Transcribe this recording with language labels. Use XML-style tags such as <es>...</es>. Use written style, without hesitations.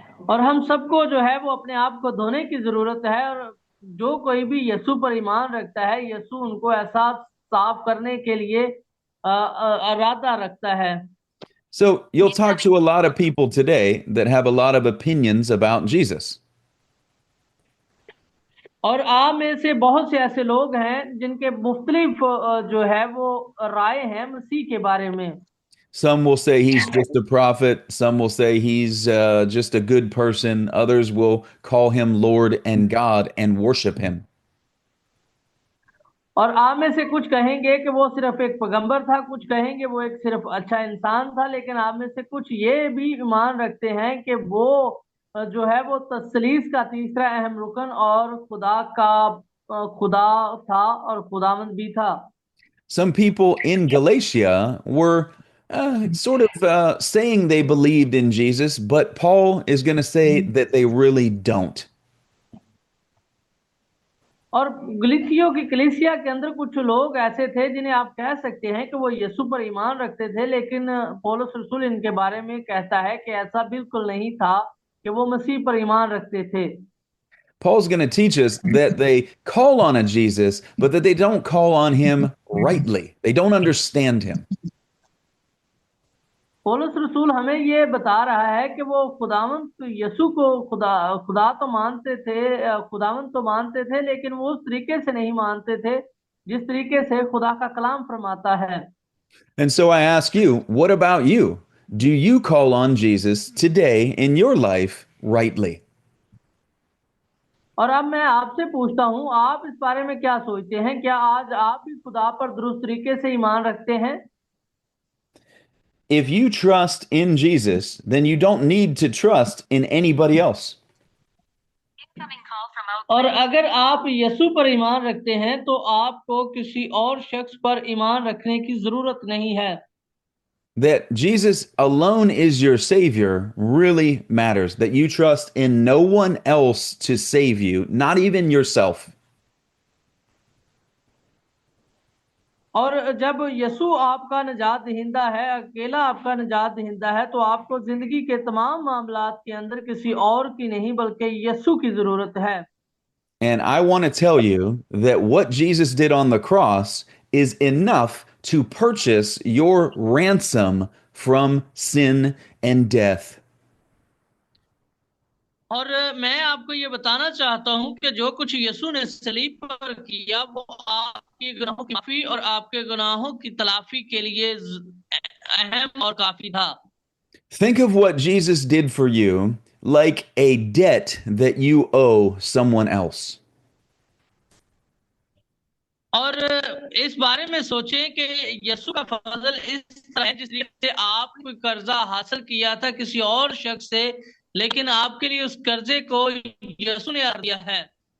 <hi>और हम सबको जो है वो अपने आप को धोने की जरूरत है, और जो कोई भी यीशु पर ईमान रखता है, यीशु उनको ऐसा साफ करने के लिए इरादा रखता है।</hi> <en>So you'll talk to a lot of people today that have a lot of opinions about Jesus.</en> <hi>और आप में से बहुत से ऐसे लोग हैं जिनके मुख्तलिफ जो है वो राय हैं मसीह के बारे में।</hi> <en>Some will say he's just a prophet. Some will say he's just a good person. Others will call him Lord and God and worship him.</en> <hi>और आप में से कुछ कहेंगे कि वो सिर्फ एक पैगंबर था, कुछ कहेंगे वो एक सिर्फ अच्छा इंसान था, लेकिन आप में से कुछ ये भी ईमान रखते हैं कि वो जो है वो तसलीस का तीसरा अहम रुकन और खुदा का खुदा था और खुदावंद भी था।</hi> <en>Some people in Galatia were sort of saying they believed in Jesus, but Paul is going to say that they really don't.</en> <hi>और गलीतियों की कलीसिया के अंदर कुछ लोग ऐसे थे जिन्हें आप कह सकते हैं कि वो यीशु पर ईमान रखते थे, लेकिन पौलुस रसूल इनके बारे में कहता है कि ऐसा बिल्कुल नहीं था कि वो मसीह पर ईमान रखते थे।</hi> <en>Paul's going to teach us that they call on a Jesus, but that they don't call on him rightly. They don't understand him.</en> <hi>पौलुस रसूल हमें ये बता रहा है कि वो खुदावंत यीशु को खुदा खुदा तो मानते थे, खुदावंत तो मानते थे, लेकिन वो उस तरीके से नहीं मानते थे जिस तरीके से खुदा का कलाम फरमाता है।</hi> <en>And so I ask you, what about you? Do you call on Jesus today in your life rightly?</en> <hi>और अब मैं आपसे पूछता हूँ, आप इस बारे में क्या सोचते हैं? क्या आज आप भी खुदा पर दुरुस्त तरीके से ईमान रखते हैं?</hi> <en>If you trust in Jesus, then you don't need to trust in anybody else.</en> <hi>और अगर आप यीशु पर ईमान रखते हैं तो आपको किसी और शख्स पर ईमान रखने की जरूरत नहीं है।</hi> <en>That Jesus alone is your Savior really matters. That you trust in no one else to save you, not even yourself.</en> <hi>और जब यीशु आपका निजात दहिंदा है, अकेला आपका निजात दहिंदा है, तो आपको जिंदगी के तमाम मामलात के अंदर किसी और की नहीं बल्कि यीशु की जरूरत है।</hi> <en>And I want to tell you that what Jesus did on the cross is enough to purchase your ransom from sin and death.</en> <hi>और मैं आपको ये बताना चाहता हूं कि जो कुछ यीशु ने सलीब पर किया वो आपके गुनाहों की माफी और आपके गुनाहों की तलाफी के लिए अहम और काफी था।</hi> <en>Think of what Jesus did for you like a debt that you owe someone else.</en> <hi>और इस बारे में सोचें कि यीशु का फजल इस तरह है जिस से आपने कोई कर्जा हासिल किया था किसी और शख्स से, लेकिन आपके लिए उस कर्जे को यीशु ने अदा दिया है।</hi>